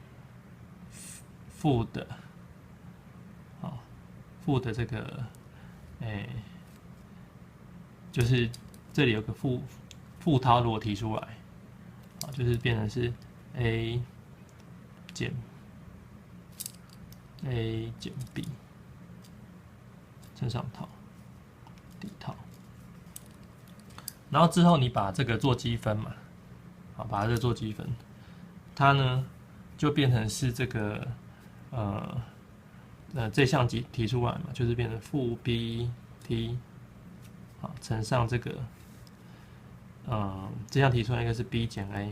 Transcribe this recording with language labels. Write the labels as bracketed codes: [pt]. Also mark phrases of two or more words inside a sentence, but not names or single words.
[zh] 負的，好，負的這個，就是這裡有個負涛，如果提出來，好，就是變成是 a 減 b 乘上涛 d 涛，然後之後你把這個做積分嘛，好，把這個做積分，它呢就變成是這個這項提出來嘛，就是變成負 bt 好乘上這個這項提出來應該是 b 減 a